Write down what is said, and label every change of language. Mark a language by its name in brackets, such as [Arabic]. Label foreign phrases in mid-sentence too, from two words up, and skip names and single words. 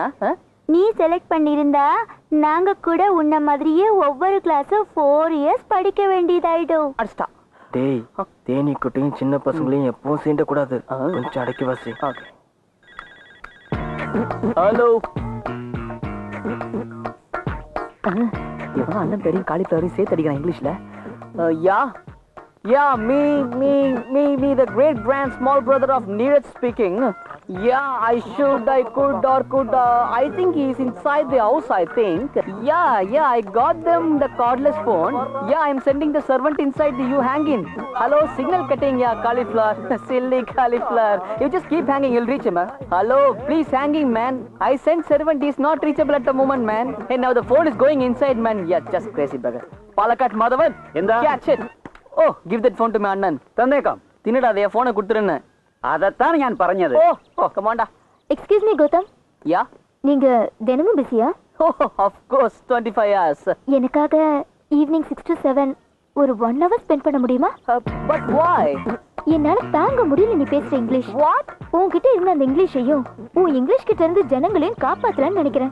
[Tamil] நீ செலக்ட் பண்ணிருந்தா நாங்க கூட உன்ன மாதிரியே ஒவ்வொரு கிளாஸும் 4 இயர்ஸ் படிக்க வேண்டியதாயிடும். அடிச்சிட்டா. டேய், தேனி குட்டியும் சின்ன பசங்களையும் எப்பவும் சீண்ட கூடாது. கொஞ்சம் அடக்கி வாசி. ஹலோ. இவன் அண்ணன் பெரிய காலிஃப்ளவரையும் சேர்த்து அடிக்கிறான் இங்கிலீஷ்ல. [English] யா Yeah, me, the great grand small brother of Neeraj speaking. Yeah, I could, I think he's inside the house, I think. Yeah, I got them the cordless phone. Yeah, I'm sending the servant inside the you hang in. Hello, signal cutting, yeah, cauliflower. Silly cauliflower. You just keep hanging, you'll reach him, huh? Hello, please hanging, man. I sent servant, he's not reachable at the moment, man. And now the phone is going inside, man. Yeah, just crazy beggar. Palakat Madhavan, catch it. oh, give that phone to my [Malayalam] അണ്ണൻ. തന്നേക്കാം. തിന്നടാ, ദേ ഫോൺ കൊടുത്തിരുന്നു. அதத்தான் ഞാൻ പറഞ്ഞത്. ഓ, കമാണ്ടാ. [English] excuse me [Tamil] கௌதம். யா. நீங்க தினமும் பிஸியா? [English] oh, of course 25 hours. [Tamil] எனக்காக [English] evening 6 to 7 [Tamil] ஒரு [English] 1 hour [Tamil] ஸ்பெண்ட் பண்ண முடியுமா? [English] but why? [Tamil] என்னால தாங்க முடியல நீ பேசுற இங்கிலீஷ். வாட்? உன்கிட்ட இருந்த அந்த இங்கிலீஷையும் உன் இங்கிலீஷ் கிட்ட இருந்து ஜனங்களையும் காப்பாத்தலாம்னு நினைக்கிறேன்.